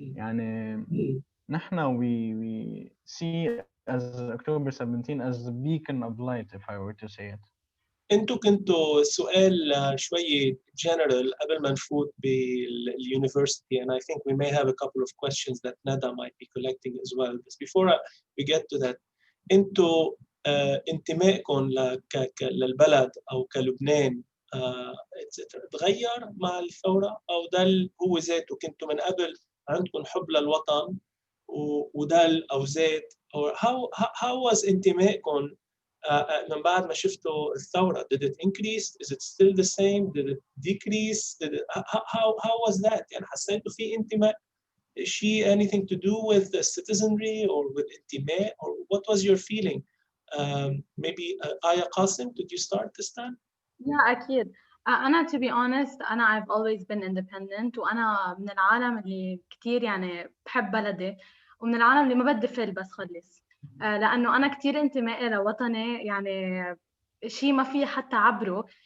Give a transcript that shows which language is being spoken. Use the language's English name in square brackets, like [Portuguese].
[Arabic] يعني نحن [English] we see as October 17 as the beacon of light, if I were to say it. [Arabic] انتوا كنتوا سؤال شوي [English] general [Arabic] قبل ما نفوت [English] بالuniversity, and I think we may have a couple of questions that Nada might be collecting as well. But before we get to that, [Arabic] انتوا انتمائكم للبلد او كلبنان تغير مع الثورة او ده هو ذاته؟ كنتوا من قبل عندكم حب للوطن وده او ذات، [English] or how was [Arabic] انتمائكم من بعد ما شفتوا الثورة؟ [English] Did it increase? Is it still the same? Did it decrease? How was that؟ [Arabic] يعني حسيتوا في انتماء شيء [English] anything to do with the citizenry or with انتماء, or what was your feeling? Maybe Aya Kassem, could you start this time? Yeah, أكيد. [Arabic] أنا [English] to be honest [Arabic] أنا [English] I've always been independent، [Arabic] وأنا من العالم اللي كتير يعني بحب بلدي، ومن العالم اللي ما بدي فل بس خلص، لأنه أنا كتير انتمائي لوطني يعني شيء ما في حتى عبره.